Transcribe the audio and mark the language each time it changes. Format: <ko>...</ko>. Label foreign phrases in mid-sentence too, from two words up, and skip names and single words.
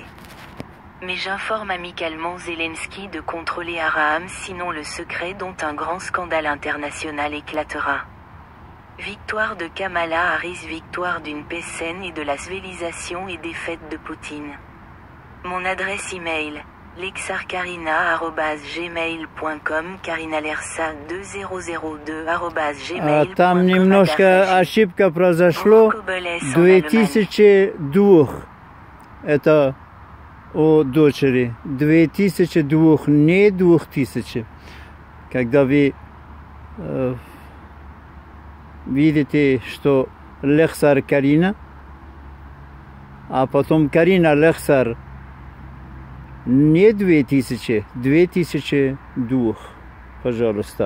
<fr>Mais j'informe amicalement Zelensky de contrôler Abraham sinon le secret dont un grand scandale international éclatera. Victoire de Kamala Harris, victoire d'une paix saine et de la civilisation et défaite de Poutine. Mon adresse email, lexarkarina@gmail.com, karinalersa2002@gmail.com.</fr> <ru>Там немножко ошибка произошло. 2002. Это о дочери. 2002, не 2000. когда вы видите, что Лехсар Карина, а потом Карина Лехсар не 2000, 2002, пожалуйста.</ru>